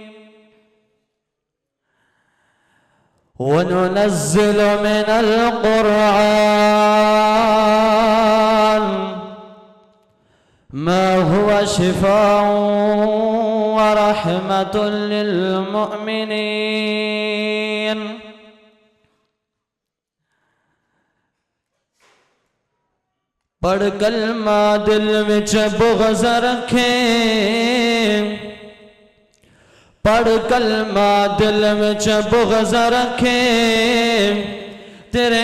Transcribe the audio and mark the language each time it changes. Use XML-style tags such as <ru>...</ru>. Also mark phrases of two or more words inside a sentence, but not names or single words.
<ar>وننزل من القرآن ما هو شفاء و رحمة للمؤمنين.</ar> <pa>پڑھ کلمہ دل وچ بغض رکھیں، پڑھ کلمہ دل وچ بغض رکھیں، تیرے</pa>